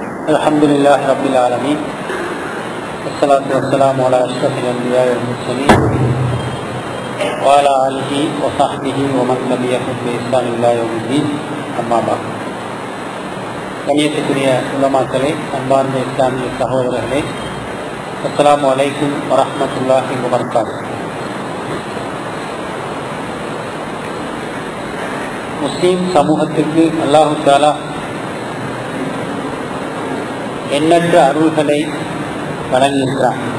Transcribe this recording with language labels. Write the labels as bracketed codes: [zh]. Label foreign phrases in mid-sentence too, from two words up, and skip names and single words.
[ar] الحمد لله رب العالمين والصلاة والسلام على أشرف الأنبياء والمرسلين وعلى آله وصحبه ومن تبعهم بإحسان إلى يوم الدين أما بعد. [ta] கண்ணியத்துக்குரிய உலமாக்களே, அன்பார்ந்த இஸ்லாமிய சகோதரர்களே, [ar] السلام عليكم ورحمة الله وبركاته. [ta] முஸ்லீம் சமூகத்திற்கு [ar] الله تعالى [ta] எண்ணற்ற அருள்களை வழங்கியிருக்கிறார்.